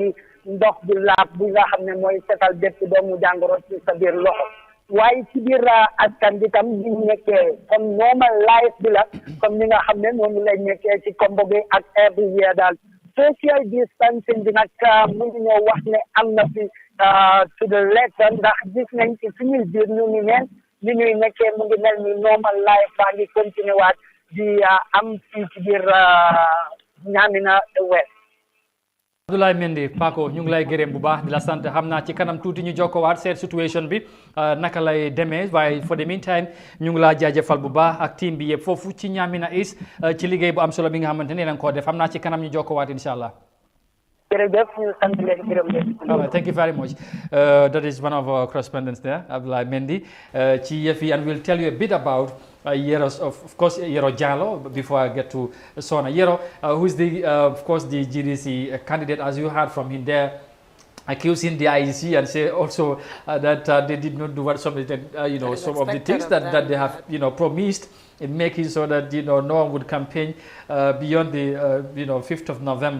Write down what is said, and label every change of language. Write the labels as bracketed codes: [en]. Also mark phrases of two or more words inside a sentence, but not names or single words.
[wo] di ndox bu laab bi nga xam ne mooy setal bépp doomu jàngoro ci sa biir loxo waaye ci biir askan bi tam ñu nekkee comme [en] normal life [wo] bi la comme ni nga xam ne noonu lay nekkee ci kombo bi ak everywhere daal [en] social distancing [wo] bi nag mënu ñoo wax ne am na fi [en] to the letter [wo] ndax gis nañ ci suñuy biir ñu ni neen li ñuy nekkee mu ngi mel ni [en] normal life [wo] baa ngi continué waat di am fii ci biir Ñaamina West. Abdoulaye Mendy Paco ñu ngi lay gërëm bu baax di la sant xam naa ci kanam tuuti ñu jokkowaat seet situation bi naka lay demee waaye [en] for the meantime [wo] ñu ngi laa jaajëfal bu baax ak team bi yëpp foofu ci Ñaamina East ci liggéey bu am solo bi nga xamante ne leen koo def xam naa ci kanam ñu jokkowaat [ar] إن شاء الله. [en] Thank you very much. That is one of our correspondents there, Abdoulaye Mendy. And we'll tell you a bit about of course, Yero Jallow, before I get to Sona. Yero, who is of course, the GDC candidate, as you heard from him there, accusing the IEC and say also that they did not do what some of the things that they have, promised in making so that, no one would campaign beyond the, 5th of November.